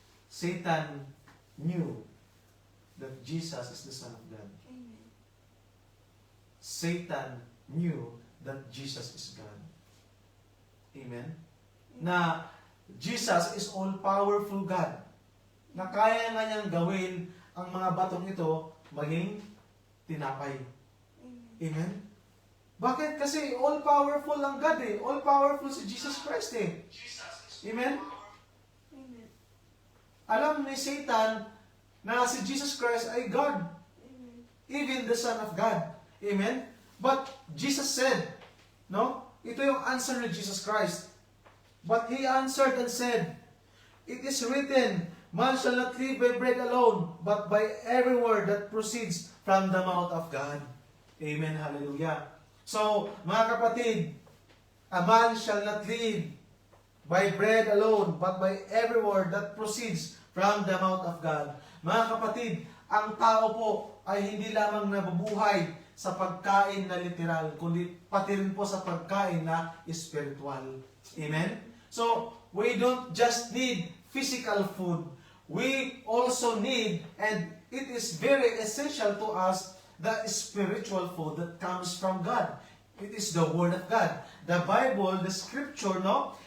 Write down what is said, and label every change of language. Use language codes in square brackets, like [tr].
[en] Satan knew that Jesus is the Son of God. Amen. Satan knew that Jesus is God. Amen? Na Jesus is all-powerful God. [tl] Na kaya nga niyang gawin ang mga batong ito maging tinapay. Amen? Bakit? Kasi all-powerful ang God All-powerful si Jesus Christ Amen? Amen. Alam ni Satan na si Jesus Christ ay God. [en] Even the Son of God. Amen? But Jesus said, no? [tl] Ito yung answer ni Jesus Christ. [en] But He answered and said, "It is written, man shall not live by bread alone, but by every word that proceeds from the mouth of God." Amen. Hallelujah. So, [tl] mga kapatid, [en] a man shall not live by bread alone, but by every word that proceeds from the mouth of God. [tl] Mga kapatid, ang tao po ay hindi lamang nabubuhay sa pagkain na literal, kundi pati rin po sa pagkain na spiritual. Amen? [en] So, we don't just need physical food. We also need, and it is very essential to us, the spiritual food that comes from God. It is the Word of God. The Bible, the Scripture, no?